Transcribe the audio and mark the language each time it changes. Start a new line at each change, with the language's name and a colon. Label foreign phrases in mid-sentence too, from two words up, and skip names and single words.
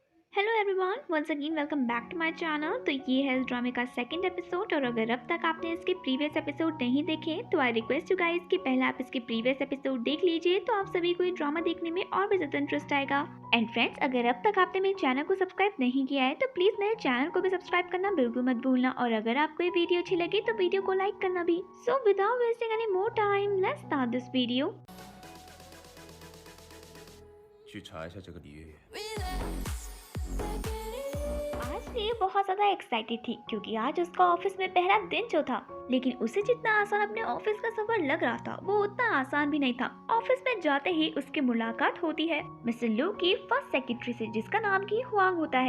English: Hello everyone, once again welcome back to my channel.
Hindi: तो ये है इस ड्रामे का
English: second episode
Hindi: और अगर अब तक आपने इसके
English: previous episode
Hindi: नहीं देखे तो
English: I request you guys
Hindi: कि पहले आप इसके
English: previous episode
Hindi: देख लीजिए तो आप सभी को ये ड्रामा देखने में और भी ज़्यादा इंटरेस्ट आएगा।
English: and friends,
Hindi: अगर अब तक आपने मेरे चैनल को सब्सक्राइब नहीं किया है तो प्लीज़ मेरे चैनल को भी सब्सक्राइब करना बिल्कुल मत भूलना और अगर आपको ये वीडियो अच्छी लगे तो वीडियो को लाइक करना भी।
English: so without wasting any more time, let's start this video.
Chinese: 去查一下这个李月月。
Hindi: आज ये बहुत ज्यादा एक्साइटेड थी क्योंकि आज उसका ऑफिस में पहला दिन जो था, लेकिन उसे जितना आसान अपने ऑफिस का सफर लग रहा था वो उतना आसान भी नहीं था। ऑफिस में जाते ही उसकी मुलाकात होती है मिस्टर लू की
English: first secretary
Hindi: से जिसका नाम की हुआंग होता है।